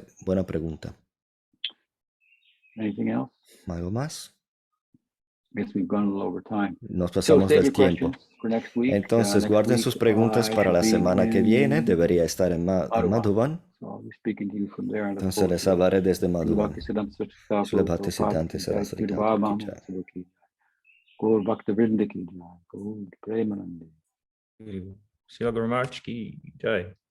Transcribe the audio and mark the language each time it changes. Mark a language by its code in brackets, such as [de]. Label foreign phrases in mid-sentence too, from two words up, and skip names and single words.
[es] Buena pregunta. ¿Algo más? Nos pasamos del tiempo. Entonces, guarden sus preguntas para la semana que viene. Debería estar en Madhuban. Entonces, les hablaré desde Madhuban. Srila Bhaktisiddhanta Saraswati Thakur [hi] की जय. [es] Gaur Bhakta Vrinda [hi] की जय, [es] Gaur Premanande. Srila Guru Maharaj [hi] की जय.